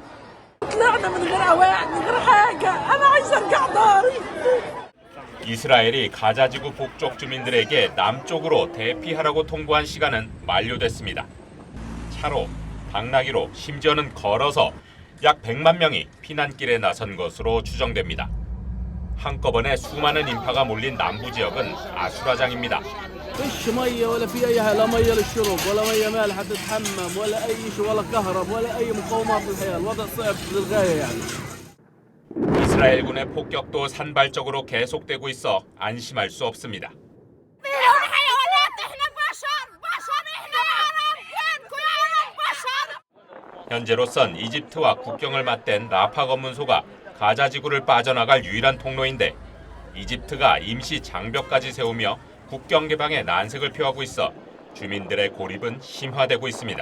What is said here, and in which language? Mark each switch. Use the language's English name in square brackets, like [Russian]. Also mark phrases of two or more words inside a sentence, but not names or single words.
[Korean] 이스라엘이 가자지구 북쪽 주민들에게 남쪽으로 대피하라고 통보한 시간은 만료됐습니다. 차로, 당나귀로, 심지어는 걸어서 약 100만 명이 피난길에 나선 것으로 추정됩니다. 한꺼번에 수많은 인파가 몰린 남부 지역은 아수라장입니다. [Arabic] فيش ميه ولا في اي لا ميه للشرب ولا ميه مالحه تتحمم ولا اي شيء ولا كهرب ولا اي مقومات للحياه الوضع صعب للغايه يعني. [Korean] 이스라엘군의 폭격도 산발적으로 계속되고 있어 안심할 수 없습니다. 현재로선 이집트와 국경을 맞댄 라파 검문소가 가자 지구를 빠져나갈 유일한 통로인데 이집트가 임시 장벽까지 세우며 국경 개방에 난색을 표하고 있어 주민들의 고립은 심화되고 있습니다.